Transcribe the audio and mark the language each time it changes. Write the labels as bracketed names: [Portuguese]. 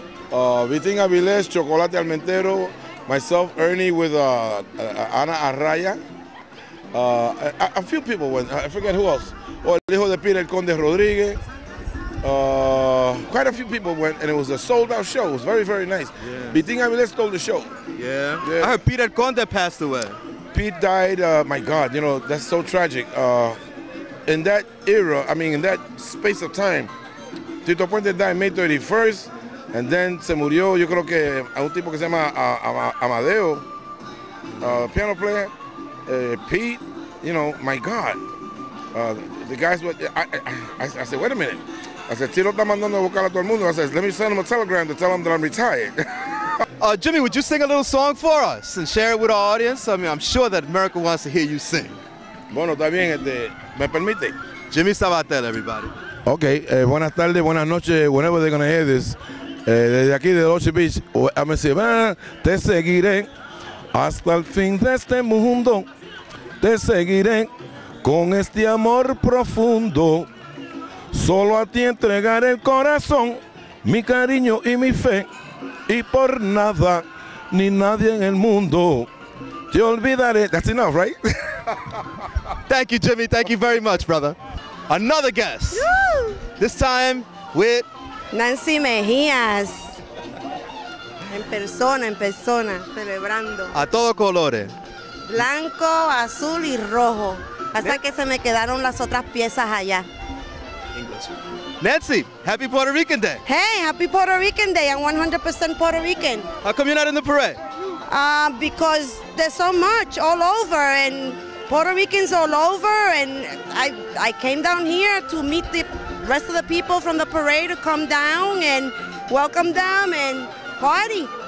[English] Vitín Avilés, Chocolate Almentero, myself, Ernie with Ana Arraya. A few people went, I forget who else. [Spanish] El hijo de Peter Conde Rodriguez. [English] Quite a few people went, and it was a sold-out show. It was very, very nice. Yeah. Vitín Avilés stole the show. Yeah. I heard Peter Conde passed away. Pete died, my God, you know, that's so tragic. In that era, I mean, in that space of time, Tito Puente died May 31st, and then [Spanish] se murió, yo creo que a un tipo que se llama Amadeo, [English] piano player, Pete, you know, my God. The guys, I said, wait a minute. I said, [Spanish] Tito está mandando a buscar a todo el mundo. [English] I said, let me send him a telegram to tell him that I'm retired. Jimmy, would you sing a little song for us and share it with our audience? I mean, I'm sure that America wants to hear you sing. [Spanish] Bueno, está bien, ¿me permite? [English] Jimmy Sabatel, everybody. Okay, [Spanish] buenas tardes, buenas noches, [English] whenever they're going to hear this. [Spanish] Desde aquí de Orchard Beach, a me decir, te seguiré hasta el fin de este mundo. Te seguiré con este amor profundo. Solo a ti entregaré el corazón, mi cariño y mi fe. Y por nada, ni nadie en el mundo, te olvidaré. [English] That's enough, right? Thank you, Jimmy. Thank you very much, brother. Another guest. Woo! This time with [Spanish] Nancy Mejías. En persona, celebrando. A Todo Colores. Blanco, azul y rojo. Hasta que se me quedaron las otras piezas allá. [English] Nancy, happy Puerto Rican Day. Hey, happy Puerto Rican Day. I'm 100% Puerto Rican. How come you're not in the parade? Because there's so much all over, and Puerto Ricans all over, and I came down here to meet the rest of the people from the parade to come down and welcome them and party.